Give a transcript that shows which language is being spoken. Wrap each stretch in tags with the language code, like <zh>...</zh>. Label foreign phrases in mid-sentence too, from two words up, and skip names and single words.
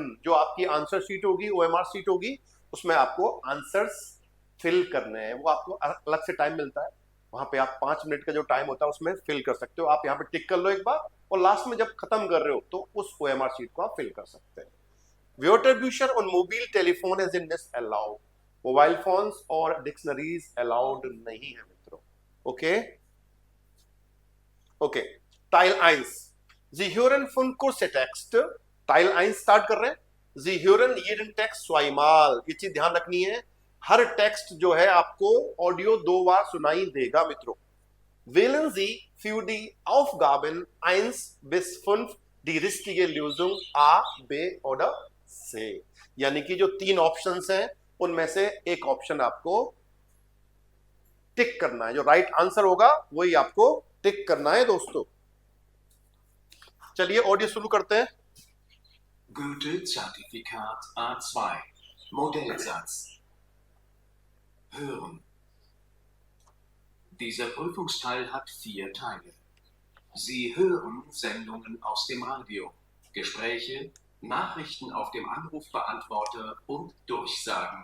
<hi>जो आपकी</hi> <en>answer sheet</en> <hi>होगी, OMR शीट होगी, उसमें आपको आंसर्स फिल करने हैं। वो आपको अलग से टाइम मिलता है, वहां पे आप 5 मिनट का जो टाइम होता है उसमें फिल कर सकते हो। आप यहाँ पे टिक कर लो एक बार, और लास्ट में जब खत्म कर रहे हो तो उस OMR शीट को आप फिल कर सकते हैं।</hi> <de>Wörterbücher und Mobiltelefone sind nicht erlaubt।</de> <hi>मोबाइल फोन्स और डिक्शनरीज अलाउड नहीं है मित्रों, ओके ओके।</hi> <de>Teil 1, Sie hören von kurze Text।</de> <hi>Teil 1 स्टार्ट कर रहे हैं।</hi> <de>Sie hören jeden Text zweimal।</de> <hi>ये चीज ध्यान रखनी है, हर टेक्स्ट जो है आपको ऑडियो 2 बार सुनाई देगा मित्रों।</hi> <de>Wählen Sie für die Aufgaben 1 bis 5 die richtige Lösung A, B oder C।</de> <hi>यानी कि जो 3 ऑप्शंस हैं उनमें से एक ऑप्शन आपको टिक करना है, जो</hi> <en>right answer</en> <hi>होगा वही आपको टिक करना है दोस्तों। चलिए ऑडियो शुरू करते हैं।</hi> <de>Goethe-Zertifikat A2 Modellsatz. Hören. Dieser Prüfungsteil hat 4 Teile. Sie hören Sendungen aus dem Radio, Gespräche, Nachrichten auf dem Anrufbeantworter und Durchsagen.</de>